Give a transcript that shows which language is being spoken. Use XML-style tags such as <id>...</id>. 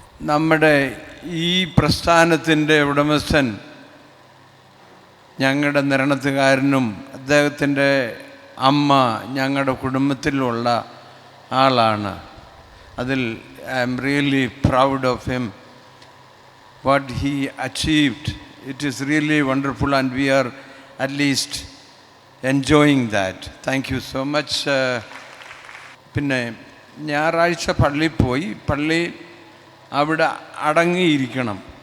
<ml>നമ്മുടെ ഈ പ്രസ്ഥാനത്തിൻ്റെ ഉടമസ്ഥൻ ഞങ്ങളുടെ നിരണത്തുകാരനും അദ്ദേഹത്തിൻ്റെ അമ്മ ഞങ്ങളുടെ കുടുംബത്തിലുള്ള ആളാണ്.</ml> <en>അതിൽ I'm really proud of him, what he achieved. It is really wonderful and we are at least enjoying that. Thank you so much.</en> <ml>പിന്നെ ഞായറാഴ്ച പള്ളിയിൽ പോയി, പള്ളി അവിടെ അടങ്ങിയിരിക്കണം.</ml>